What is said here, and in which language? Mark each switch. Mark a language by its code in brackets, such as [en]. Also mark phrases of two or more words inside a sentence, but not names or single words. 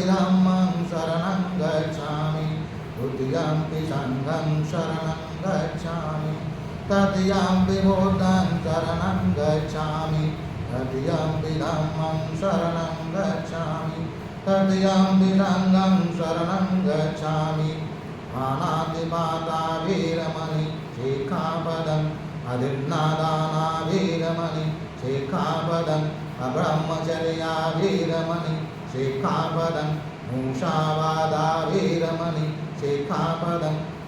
[pi] धम्मं शरणं गच्छामि तृतीयंपि संघं शरणं गच्छामि तृतीयंपि बुद्धं शरणं गच्छामि तृतीयंपि धम्मं शरणं गच्छामि तृतीयंपि संघं शरणं गच्छामि पाणातिपाता वीरमणि शिक्षापदम् अधिर्नादाना वीरमणि शिक्षापदम् अब्रह्मचर्या वीरमणि शिक्षापदम् मूषावादा वीरमणि शिक्षापदम्